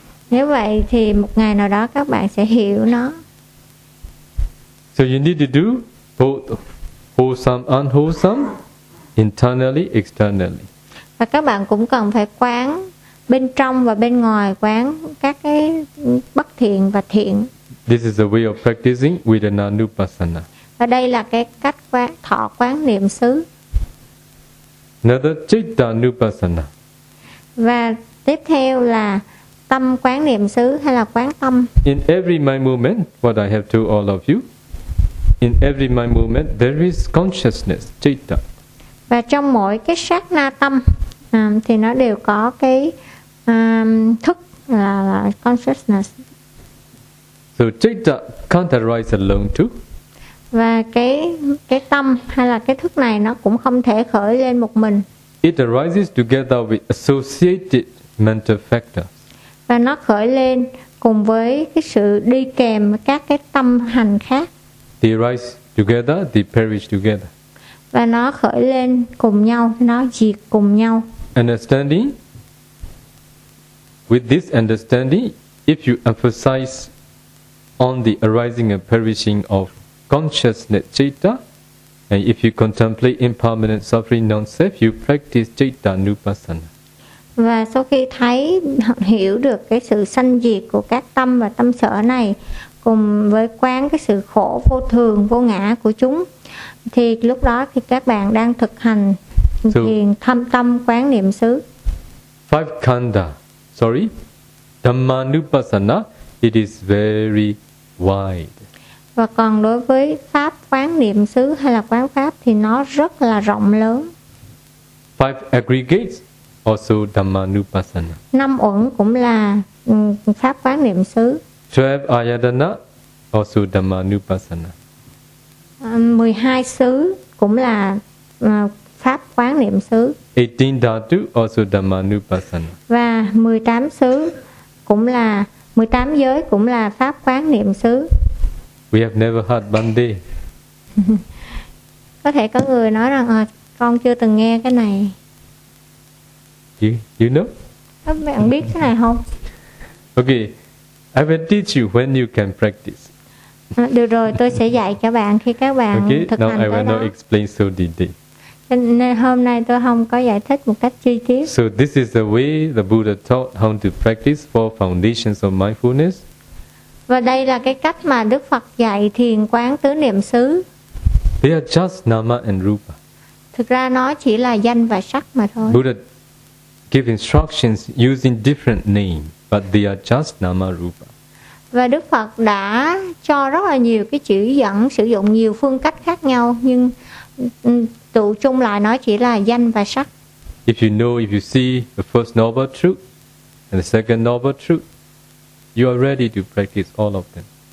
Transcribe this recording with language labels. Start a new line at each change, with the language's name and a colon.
Vietnamese: Nếu vậy thì một ngày nào đó các bạn sẽ hiểu nó.
English: So you need to do both wholesome and unwholesome, internally, externally.
Vietnamese: Và các bạn cũng cần phải quán bên trong và bên ngoài, quán các cái bất thiện và thiện.
English: This is a way of practicing with an anupassana.
Vietnamese: Và đây là cái cách quán, thọ quán niệm xứ.
English: Another citta anupassana.
Vietnamese: Và tiếp theo là tâm quán niệm xứ hay là quán tâm.
English: In every mind movement, what I have told all of you, in every mind movement, there is consciousness, citta.
Vietnamese: Và trong mỗi cái sát na tâm, thì nó đều có cái thức là consciousness.
English: So citta can't arise alone too.
Vietnamese: Và cái tâm hay là cái thức này nó cũng không thể khởi lên một mình.
English: It arises together with associated mental factors.
Vietnamese: Và nó khởi lên cùng với cái sự đi kèm các cái tâm hành khác.
English: They rise together, they perish together.
Vietnamese: Và nó khởi lên cùng nhau, nó diệt cùng nhau.
English: Understanding? With this understanding, if you emphasize on the arising and perishing of consciousness citta, and if you contemplate impermanent suffering non-self, you practice citta nupassana.
Vietnamese: Và sau khi thấy hiểu được cái sự sanh diệt của các tâm và tâm sở này, cùng với quán cái sự khổ vô thường vô ngã của chúng, thì lúc đó thì các bạn đang thực hành thiền thâm tâm quán niệm xứ.
English: Five khanda, sorry, dhamma nupassana, it is very wide.
Vietnamese: Và còn đối với pháp quán niệm xứ hay là quán pháp thì nó rất là rộng lớn.
English: Five aggregates, also dhamma nupassana.
Vietnamese: Năm uẩn cũng là pháp quán niệm xứ.
English: 12 ayatana, also dhamma nupassana.
Vietnamese: 12 xứ cũng là pháp quán niệm xứ.
English: 18 dhatu, also dhamma nupassana.
Vietnamese: Và 18 xứ cũng là 18 giới cũng là pháp quán niệm xứ.
English: We have never heard Bandi.
Vietnamese: Có thể có người nói rằng con chưa từng nghe cái này.
English: You know?
Vietnamese: Các bạn biết cái này không?
English: Okay. I will teach you when you can practice.
Vietnamese: Được rồi, tôi sẽ dạy cho bạn khi các bạn
English: okay,
Vietnamese: thực
English: now
Vietnamese: hành tới đó.
English: I will not explain so detail.
Vietnamese: Nên hôm nay tôi không có giải thích một cách chi tiết.
English: So this is the way the Buddha taught how to practice four foundations of mindfulness.
Vietnamese: Và đây là cái cách mà Đức Phật dạy thiền quán tứ niệm xứ.
English: They are just nama and rupa.
Vietnamese: Thực ra nó chỉ là danh và sắc mà thôi.
English: Buddha give instructions using different names. But they are just nama rupa.
Vietnamese: Và Đức Phật đã cho rất là nhiều cái chỉ dẫn sử dụng nhiều phương cách khác nhau, nhưng tụ chung lại nó chỉ là danh và sắc.
English: If you know, if you see the first noble truth and the second noble truth, you are ready to practice all of them.